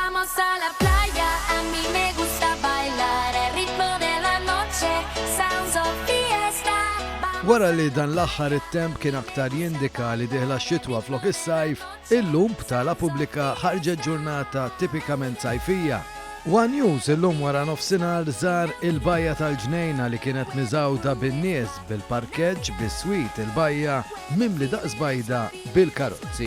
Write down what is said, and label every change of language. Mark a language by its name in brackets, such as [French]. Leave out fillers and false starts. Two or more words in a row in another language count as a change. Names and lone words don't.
[Spanish] a la playa, a mí me gusta bailar el ritmo de la noche, [English] sounds of fiesta. [Maltese] Wara li dan l-aħħar it-temp kien aktar jindika li deħla x-xitwa flok is-sajf, illum b'tala pubblika ħarġet ġurnata tipikament sajfija. One News illum wara nofsinhar żar il-bajja tal-Ġnejna li kienet miżawda bin-nies bil-parkeġġ bis-swit il-bajja mimli daqs bajda bil-karozzi.